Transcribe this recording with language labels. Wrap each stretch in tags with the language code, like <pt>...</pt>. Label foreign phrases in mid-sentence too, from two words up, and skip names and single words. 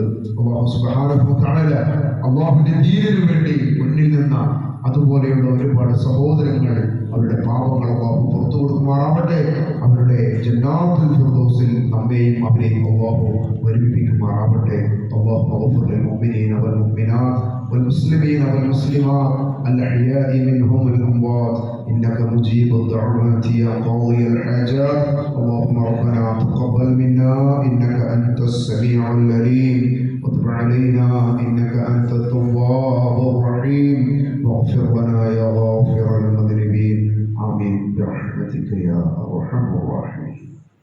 <ar>الله سبحانه وتعالى</ar> <ml>അല്ലാഹുവിന്റെ ദീനിനു വേണ്ടി മുന്നിൽ നിന്ന അതുപോലെയുള്ള ഒരുപാട് സഹോദരങ്ങൾ അവരുടെ പാപങ്ങൾ അല്ലാഹു പുറത്തു കൊടുക്കുമാറാവട്ടെ. അവരുടെ ജന്നാത്തുൽ ഫിർദൗസിൽ നമ്മെയും അവരെയും അല്ലാഹു ഒരുമിപ്പിക്കുമാറാവട്ടെ.</ml> <ar>الله مغفر للمؤمنين والمؤمنات والمسلمين والمسلمات الأحياء منهم الأموات إنك مجيب الدعوات يا قاضي الحاجات. اللهم ربنا تقبل منا إنك أنت السميع العليم وتب علينا إنك أنت التواب الرحيم واغفر لنا يا غافر المذنبين آمين برحمتك يا أرحم الراحمين.</ar>